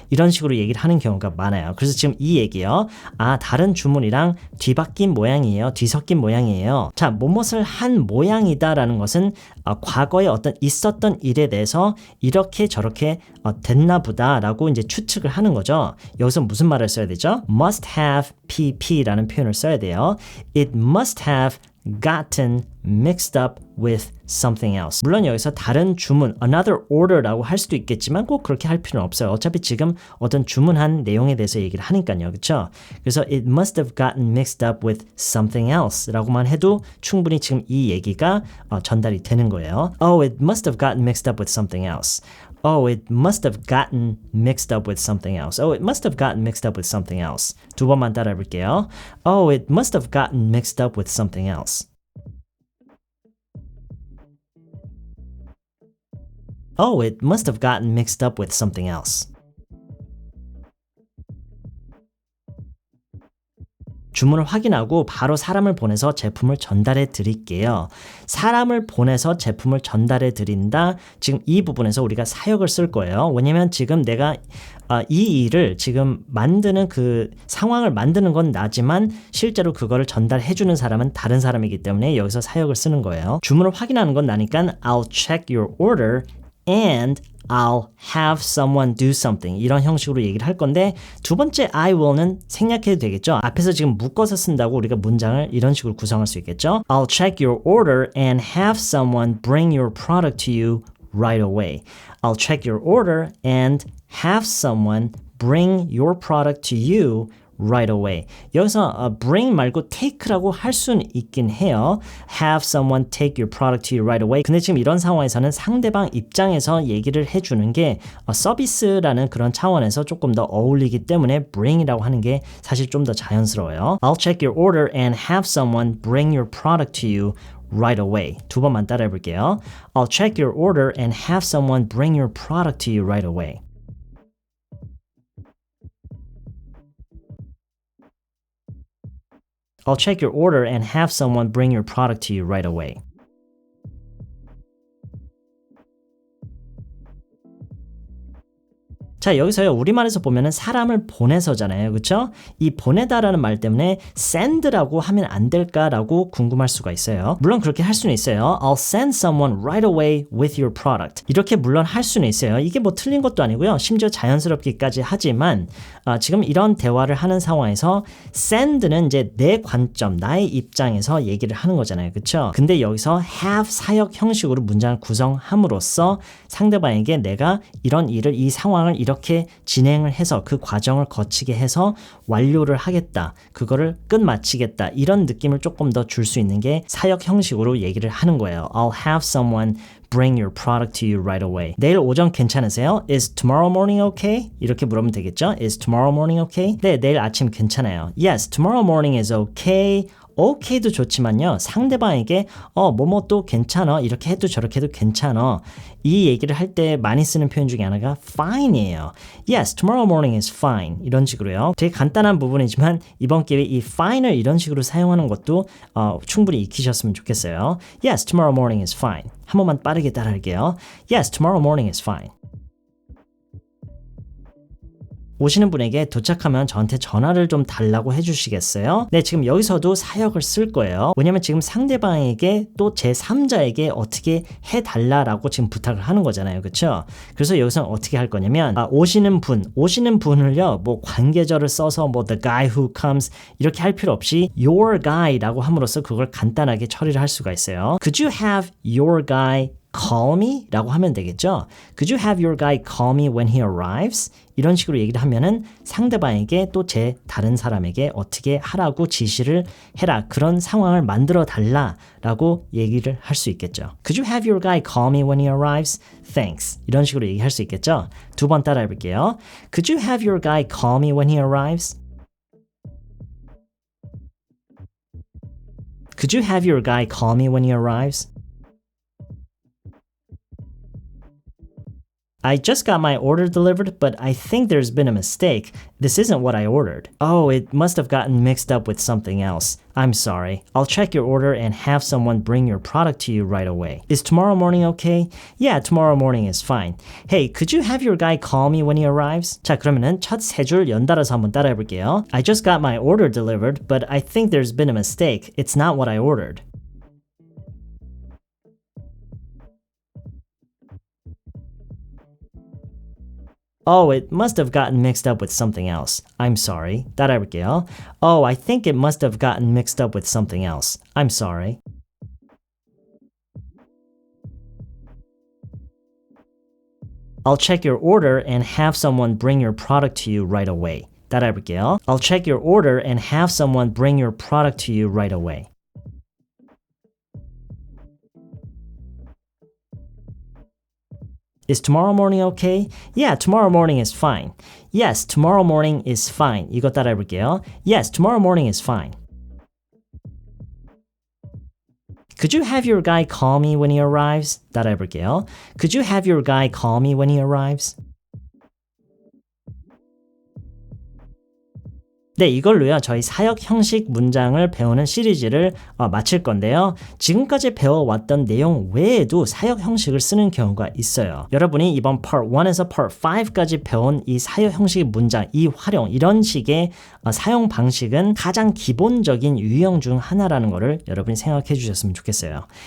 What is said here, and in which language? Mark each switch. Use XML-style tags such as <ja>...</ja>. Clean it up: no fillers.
<ko>이런 식으로 얘기를 하는 경우가 많아요. 그래서 지금 이 얘기요. 아, 다른 주문이랑 뒤바뀐 모양이에요. 뒤섞인 모양이에요. 자, 무엇을 한 모양이다 라는 것은 과거에 어떤 있었던 일에 대해서 이렇게 저렇게 됐나 보다 라고 이제 추측을 하는 거죠. 여기서 무슨 말을 써야 되죠? must have pp라는 표현을 써야 돼요.</ko> <en>It must have gotten mixed up with something else.</en> <ko>물론 여기서 다른 주문,</ko> <en>another order</en> <ko>라고 할 수도 있겠지만 꼭 그렇게 할 필요는 없어요. 어차피 지금 어떤 주문한 내용에 대해서 얘기를 하니까요. 그렇죠? 그래서</ko> <en>it must have gotten mixed up with something else</en> <ko>라고만 해도 충분히 지금 이 얘기가 전달이 되는 거예요.</ko> <en>Oh, it must have gotten mixed up with something else. Oh, it must have gotten mixed up with something else. Oh, it must have gotten mixed up with something else.</en> <ko>두 번만 따라해 볼게요.</ko> <en>Oh, it must have gotten mixed up with something else. Oh, it must have gotten mixed up with something else.</en> <ko>주문을 확인하고 바로 사람을 보내서 제품을 전달해 드릴게요. 사람을 보내서 제품을 전달해 드린다. 지금 이 부분에서 우리가 사역을 쓸 거예요. 왜냐면 지금 내가 이 일을 지금 만드는 그 상황을 만드는 건 나지만 실제로 그거를 전달해 주는 사람은 다른 사람이기 때문에 여기서 사역을 쓰는 거예요. 주문을 확인하는 건 나니까</ko> <en>I'll check your order and I'll have someone do something</en> <ko>이런 형식으로 얘기를 할 건데 두 번째 I will는 생략해도 되겠죠. 앞에서 지금 묶어서 쓴다고 우리가 문장을 이런 식으로 구성할 수 있겠죠.</ko> <en>I'll check your order and have someone bring your product to you right away. I'll check your order and have someone bring your product to you right away.</en> <ko>여기서 bring 말고 take라고 할 수는 있긴 해요.</ko> <en>Have someone take your product to you right away.</en> <ko>근데 지금 이런 상황에서는 상대방 입장에서 얘기를 해주는 게 서비스라는 그런 차원에서 조금 더 어울리기 때문에 bring이라고 하는 게 사실 좀 더 자연스러워요.</ko> <en>I'll check your order and have someone bring your product to you right away.</en> <ko>두 번만 따라해 볼게요.</ko> <en>I'll check your order and have someone bring your product to you right away. I'll check your order and have someone bring your product to you right away.</en> <ko>자, 여기서요, 우리말에서 보면은 사람을 보내서잖아요. 그쵸? 이 보내다라는 말 때문에 send라고 하면 안 될까라고 궁금할 수가 있어요. 물론 그렇게 할 수는 있어요.</ko> <en>I'll send someone right away with your product.</en> <ko>이렇게 물론 할 수는 있어요. 이게 뭐 틀린 것도 아니고요. 심지어 자연스럽기까지 하지만 지금 이런 대화를 하는 상황에서 send는 이제 내 관점, 나의 입장에서 얘기를 하는 거잖아요. 그쵸? 근데 여기서 have 사역 형식으로 문장을 구성함으로써 상대방에게 내가 이런 일을, 이 상황을 이렇게 진행을 해서 그 과정을 거치게 해서 완료를 하겠다. 그거를 끝마치겠다. 이런 느낌을 조금 더 줄 수 있는 게 사역 형식으로 얘기를 하는 거예요.</ko> <en>I'll have someone bring your product to you right away.</en> <ko>내일 오전 괜찮으세요?</ko> <en>Is tomorrow morning okay?</en> <ko>이렇게 물으면 되겠죠?</ko> <en>Is tomorrow morning okay?</en> <ko>네, 내일 아침 괜찮아요.</ko> <en>Yes, tomorrow morning is okay.</en> <ko>okay도 좋지만요. 상대방에게 뭐또 괜찮아. 이렇게 해도 저렇게 해도 괜찮아. 이 얘기를 할 때 많이 쓰는 표현 중에 하나가 fine이에요.</ko> <en>Yes, tomorrow morning is fine.</en> <ko>이런 식으로요. 되게 간단한 부분이지만 이번 기회에 이 fine을 이런 식으로 사용하는 것도 충분히 익히셨으면 좋겠어요.</ko> <en>Yes, tomorrow morning is fine.</en> <ko>한 번만 빠르게 따라할게요.</ko> <en>Yes, tomorrow morning is fine.</en> <ko>오시는 분에게 도착하면 저한테 전화를 좀 달라고 해주시겠어요? 네, 지금 여기서도 사역을 쓸 거예요. 왜냐면 지금 상대방에게 또 제3자에게 어떻게 해달라라고 지금 부탁을 하는 거잖아요. 그쵸? 그래서 여기서는 어떻게 할 거냐면 오시는 분을요, 뭐 관계절을 써서 뭐</ko> <en>the guy who comes</en> <ko>이렇게 할 필요 없이</ko> <en>your guy</en> <ko>라고 함으로써 그걸 간단하게 처리를 할 수가 있어요.</ko> <en>Could you have your guy call me?</en> <ko>라고 하면 되겠죠.</ko> <en>Could you have your guy call me when he arrives?</en> <ko>이런 식으로 얘기를 하면은 상대방에게 또 다른 사람에게 어떻게 하라고 지시를 해라. 그런 상황을 만들어 달라라고 얘기를 할 수 있겠죠.</ko> <en>Could you have your guy call me when he arrives? Thanks.</en> <ko>이런 식으로 얘기할 수 있겠죠. 두 번 따라해 볼게요.</ko> <en>Could you have your guy call me when he arrives? Could you have your guy call me when he arrives? I just got my order delivered, but I think there's been a mistake. This isn't what I ordered. Oh, it must have gotten mixed up with something else. I'm sorry. I'll check your order and have someone bring your product to you right away. Is tomorrow morning okay? Yeah, tomorrow morning is fine. Hey, could you have your guy call me when he arrives?</en> <ko>자, 그러면은 첫 세 줄 연달아서 한번 따라해 볼게요.</ko> <en>I just got my order delivered, but I think there's been a mistake. It's not what I ordered. Oh, it must have gotten mixed up with something else. I'm sorry.</en> <ko>따라해 볼게요.</ko> <en>Oh, I think it must have gotten mixed up with something else. I'm sorry. I'll check your order and have someone bring your product to you right away.</en> <ko>따라해 볼게요.</ko> <en>I'll check your order and have someone bring your product to you right away. Is tomorrow morning okay? Yeah, tomorrow morning is fine. Yes, tomorrow morning is fine.</en> <ko>이거 따라해 볼게요.</ko> <en>Yes, tomorrow morning is fine. Could you have your guy call me when he arrives?</en> <ko>따라해 볼게요.</ko> <en>Could you have your guy call me when he arrives?</en> <ko>네, 이걸로요. 저희 사역 형식 문장을 배우는 시리즈를 마칠 건데요. 지금까지 배워왔던 내용 외에도 사역 형식을 쓰는 경우가 있어요. 여러분이 이번 Part 1에서 Part 5까지 배운 이 사역 형식 문장, 이 활용, 이런 식의 사용 방식은 가장 기본적인 유형 중 하나라는 것을 여러분이 생각해 주셨으면 좋겠어요.</ko>